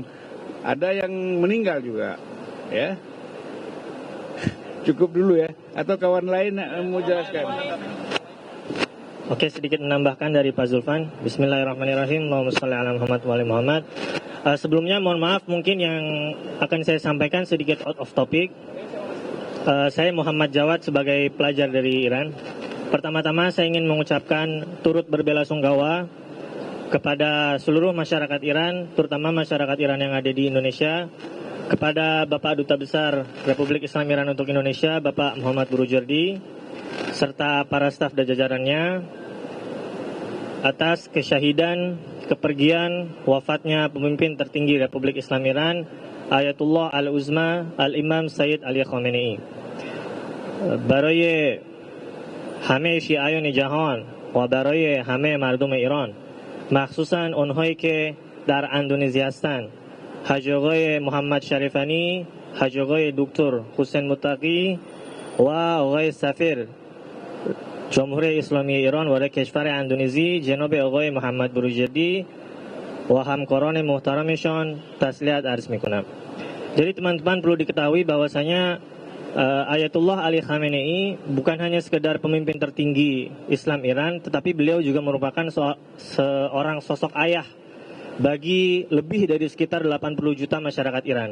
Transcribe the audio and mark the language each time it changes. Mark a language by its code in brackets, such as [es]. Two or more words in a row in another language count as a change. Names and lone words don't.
[id] Ada yang meninggal juga, ya. Cukup dulu ya, atau kawan lain mau jelaskan? Oke, sedikit menambahkan dari Pak Zulfan. [ar] بسم الله الرحمن الرحيم. اللهم صل على محمد وآل محمد. [id] Sebelumnya mohon maaf, mungkin yang akan saya sampaikan sedikit [en] out of topic. [id] Saya Muhammad Jawad sebagai pelajar dari Iran. Pertama-tama saya ingin mengucapkan turut berbelasungkawa kepada seluruh masyarakat Iran, terutama masyarakat Iran yang ada di Indonesia, kepada Bapak Duta Besar Republik Islam Iran untuk Indonesia, Bapak Muhammad Burujerdi, serta para staf dan jajarannya, atas kesyahidan kepergian wafatnya pemimpin tertinggi Republik Islam Iran, Ayatullah Al-Uzma Al-Imam Sayyid Ali Khamenei. [fa] برای همه شیعیان جهان و برای همه مردم ایران، مخصوصا اونهایی که در اندونزی هستند، حاج آقای محمد شریفانی، حاج آقای دکتر حسین متقی و آقای سفیر جمهوری اسلامی ایران و کشور اندونزی جناب آقای محمد بروجردی و همکاران محترمشان تسلیت عرض میکنم. [id] Jadi teman-teman perlu diketahui bahwasanya Ayatullah Ali Khamenei bukan hanya sekedar pemimpin tertinggi Islam Iran, tetapi beliau juga merupakan seorang sosok ayah bagi lebih dari sekitar 80 juta masyarakat Iran.